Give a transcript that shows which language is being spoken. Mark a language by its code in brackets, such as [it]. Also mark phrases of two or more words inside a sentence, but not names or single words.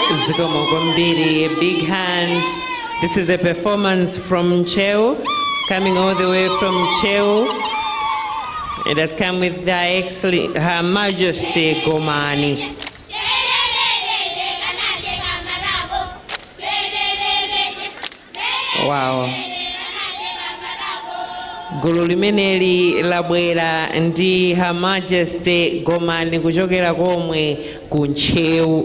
[ny] Zikomo kwambiri, [en] a big hand. This is a performance from Cheo. It's coming all the way from Cheo. It has come with Her Majesty Gomani. Wow. [ny] Gulu limeneli labwera ndi Her Majesty Gomani kuchokera komwe ku Ncheu.